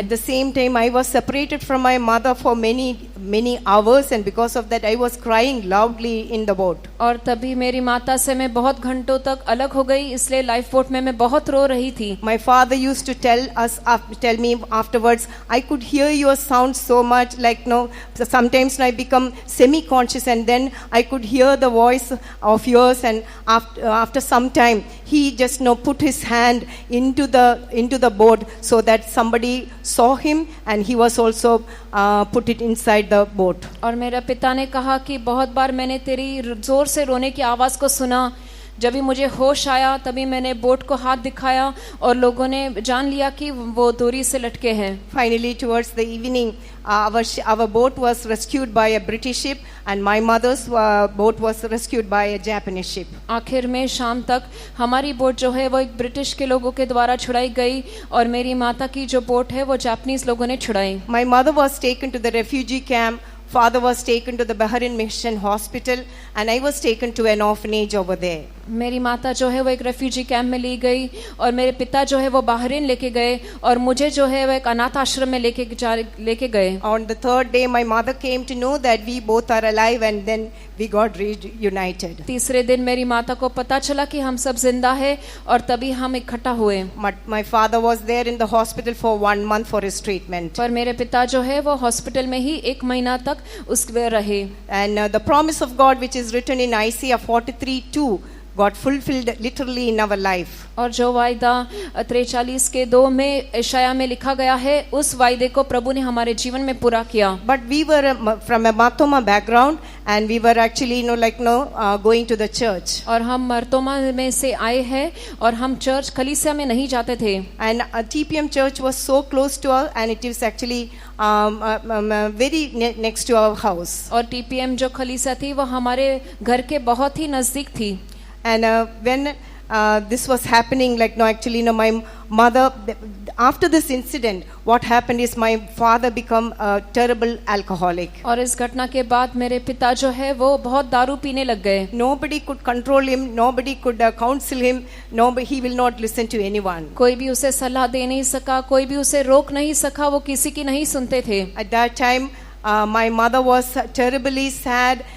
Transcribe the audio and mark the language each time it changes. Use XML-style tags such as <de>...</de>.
<en>At the same time, I was separated from my mother for many hours, and because of that, I was crying loudly in the boat.</en> <hi>और तभी मेरी माता से मैं बहुत घंटों तक अलग हो गई, इसलिए लाइफ बोट में मैं बहुत रो रही थी.</hi> <en>My father used to tell me afterwards, I could hear your sound so much, like no. Sometimes I become semi-conscious, and then I could hear the voice of yours. And after some time, he just put his hand into the boat so that somebody saw him, and he was also put it inside the boat.</en> <hi>और मेरा पिता ने कहा कि बहुत बार मैंने तेरी जोर से रोने की आवाज़ को सुना. जब भी मुझे होश आया तभी मैंने बोट को हाथ दिखाया और लोगों ने जान लिया कि वो डोरी से लटके हैं.</hi> <en>Finally, towards the evening, our boat was rescued by a British ship, and my mother's boat was rescued by a Japanese ship.</en> <hi>आखिर में शाम तक हमारी बोट जो है वो एक ब्रिटिश के लोगों के द्वारा छुड़ाई गई और मेरी माता की जो बोट है वो जापानीज लोगों ने छुड़ाई.</hi> <en>My mother was taken to the refugee camp. Father was taken to the Bahrain Mission Hospital, and I was taken to an orphanage over there.</en> <hi>मेरी माता जो है वो एक रेफ्यूजी कैंप में ली गई और मेरे पिता जो है वो बहरीन लेके गए और मुझे जो है वो एक अनाथ आश्रम में लेके गए.</hi> <en>On the third day, my mother came to know that we both are alive, and then we got reunited.</en> <hi>तीसरे दिन मेरी माता को पता चला कि हम सब जिंदा है और तभी हम इकट्ठा हुए.</hi> <en>My father was there in the hospital for 1 month for his treatment.</en> <hi>पर मेरे पिता जो है वो हॉस्पिटल में ही 1 महीना तक उसमें रहे.</hi> <en>And the promise of God, which is written in Isaiah 43:2, got fulfilled literally in our life.</en> <hi>और जो वायदा 43 के 2 में यशाया में लिखा गया है, उस वायदे को प्रभु ने हमारे जीवन में पूरा किया.</hi> <en>But we were from a Marthoma background, and we were actually going to the church.</en> <hi>और हम मर्तोमा में से आए हैं और हम चर्च कलीसिया में नहीं जाते थे.</hi> <en>And TPM church was so close to us, and it is actually very next to our house.</en> <hi>और TPM जो कलीसिया थी वो हमारे घर के बहुत ही नजदीक थी.</hi> <en>And when this was happening, my mother, after this incident, what happened is my father become a terrible alcoholic.</en> <hi>और इस घटना के बाद मेरे पिता जो है वो बहुत दारू पीने लग गए.</hi> <en>Nobody could control him, nobody could counsel him, he will not listen to anyone.</en> <hi>कोई भी उसे सलाह दे नहीं सका, कोई भी उसे रोक नहीं सका, वो किसी की नहीं सुनते थे.</hi> <en>At that time, my mother was terribly sad.</en>